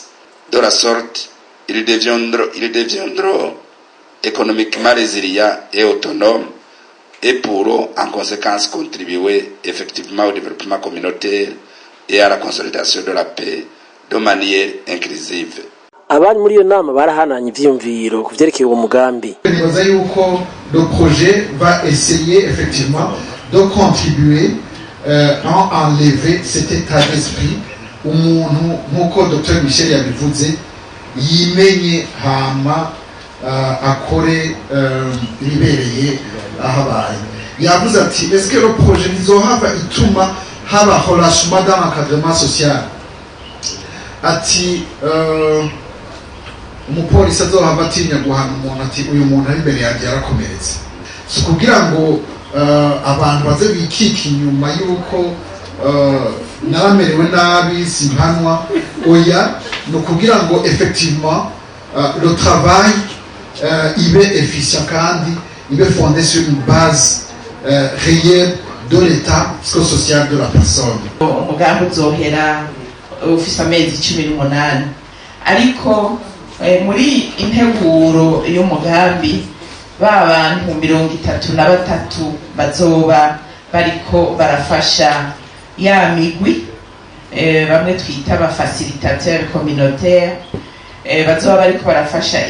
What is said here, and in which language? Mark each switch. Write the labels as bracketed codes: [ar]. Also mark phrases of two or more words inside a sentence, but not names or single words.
[fr] De la sorte, ils deviendront économiquement résilients et autonomes et pourront en conséquence contribuer effectivement au développement communautaire et à la consolidation de la paix de manière inclusive. [rn] Abari muri iyo nama barahananye ivyiyumviro ku vyerekeye uwo mugambi. Nibaza yuko [fr] le projet va essayer effectivement de contribuer à enlever cet état d'esprit [rn] umuntu nkuko Dr Michel yabivuze yimenye hama akore libereye ahabaye. Yavuze ati [fr] est-ce que le projet [rn] nizohava ituma haba [fr] relâchement dans l'encadrement social? [rn] Ati umupolisi azohava atinya guhana umuntu ati uyu muntu ari imbere yanjye yarakomeretse. Si kugira ngo abantu baze bikika inyuma yuko naramerewe nabi simpanwa, oya no kugira ngo [fr] effectivement le travail [rn] ibe efficient kandi ibe [fr] fondé sur une base réelle de l'état psychosocial de la personne. [rn] Umugambi uzohera ufise amezi 18 ariko muri integuro y'umugambi b'abantu 33 bazoba bariko barafasha ya migwi bamwe twita ba [fr] facilitateurs communautaires [rn] bazoba bariko barafasha